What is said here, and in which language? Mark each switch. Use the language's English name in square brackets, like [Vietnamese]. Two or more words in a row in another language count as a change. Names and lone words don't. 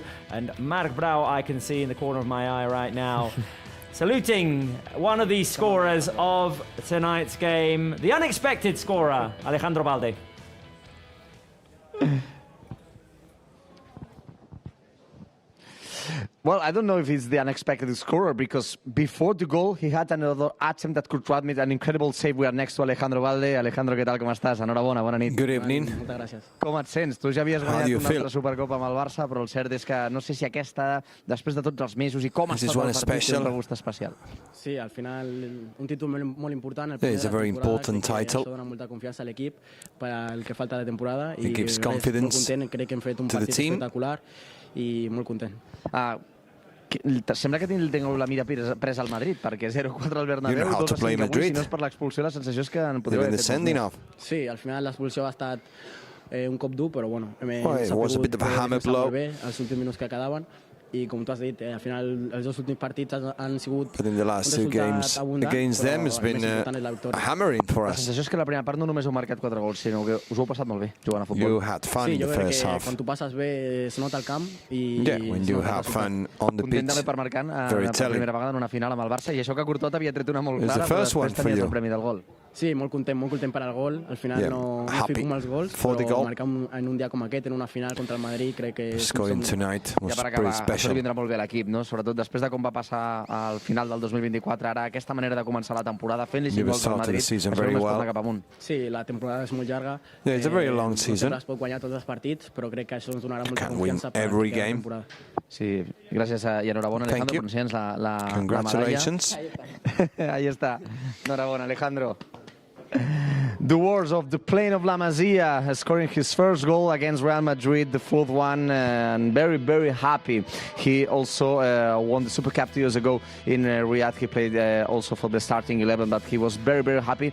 [English] And Marc Brau, I can see in the corner of my eye right now, saluting one of the scorers of tonight's game, the unexpected scorer, Alejandro Balde. Well, I don't know if he's the unexpected scorer, because before the goal, he had another attempt that could transmit an incredible save. We are next to Alejandro Balde. [Catalan] Alejandro, què tal, com estàs? Enhorabona, bona nit. [English] Good evening. [Catalan] Moltes gràcies. Com et sents? Tu ja havies guanyat una altra Supercopa amb el Barça, però el cert és que no sé si aquesta, després de tots els mesos, i com ha estat el partit, té un regust especial. Sí, al final un títol molt important. [English] It's a very important title. [Catalan] Això dona molta confiança a l'equip per al que falta de temporada. [English] It gives confidence [Catalan] crec que hem fet un partit espectacular i molt content. Sembla que teniu la mira presa al Madrid, perquè 0-4 al Bernabéu, 2-5 avui, si no és per l'expulsió, la sensació és que en podríeu haver fet més. Sí, al final l'expulsió ha estat un cop dur, però bueno, hem sabut defensar bé els últims minuts que quedaven. I com tu has dit, al final els dos últims partits han sigut [English] But in the last two games against them has been hammering for us. [Catalan] La sensació és que la primera part no només heu marcat 4 gols, sinó que us ho heu passat molt bé jugant a futbol. [English] You had fun in the first half. [Catalan] Quan tu passes bé es nota al camp i [English] when you have fun on the pitch. [Catalan] Content també per marcar per primera vegada en una final amb el Barça, i això que Courtois havia tret una molt clara, però després tenies el premi del gol. Sí, molt content per al gol. Al final no fico amb els gols, però marcar en un dia com aquest, en una final contra el Madrid, crec que és [English] scoring tonight was pretty special. [Catalan] Això li vindrà molt bé a l'equip, no? Sobretot després de com va passar al final del 2024, ara aquesta manera de començar la temporada fent-li 5 gols al Madrid, això només torna cap amunt. Sí, la temporada és molt llarga. [English] It's a very long season. [Catalan] No es pot guanyar tots els partits, però crec que això ens donarà molta confiança per la temporada. Sí, gràcies i enhorabona, Alejandro, per ensenyar-nos la medalla. [English] Congratulations. [Spanish] Ahí está. [Catalan] Enhorabona, Alejandro. [English] The words of the Plain of La Masia, scoring his first goal against Real Madrid, the fourth one, and very, very happy. He also won the Super Cup 2 years ago in Riyadh. He played also for the starting 11, but he was very, very happy.